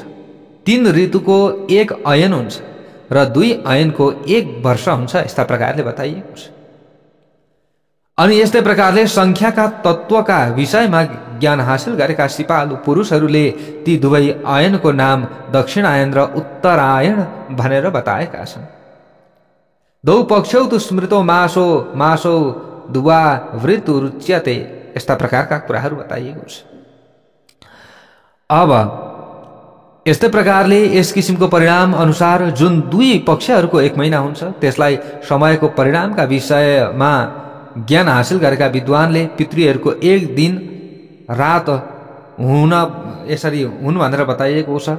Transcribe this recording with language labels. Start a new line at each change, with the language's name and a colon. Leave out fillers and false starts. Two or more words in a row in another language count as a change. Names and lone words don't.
Nepali: 3 ऋतुको 1 अयन हुन्छ र 2 अयनको 1 वर्ष हुन्छ। यस्ता प्रकारले बताइएको छ। अनि यस्तै प्रकारले संख्याका तत्त्वका विषयमा ज्ञान हासिल गरेका सिपालु पुरुषहरूले ती दुवै अयनको नाम दक्षिणायन र उत्तरायण भनेर बताएका छन्।
Sanskrit: 2 पक्षौ तु स्मृतो मासो मासो दुवा वृत्तुरुच्यते।
Nepali: यस्ता प्रकारका कुराहरू बताइएको छ। अब यस्तै प्रकारले यस किसिमको परिणाम अनुसार जुन 2 पक्षहरूको 1 महिना हुन्छ, त्यसलाई समयको परिणामका विषयमा ज्ञान हासिल गरेका विद्वानले पितृहरूको 1 दिन रात हुन यसरी हुन् भनेर बताइएको छ।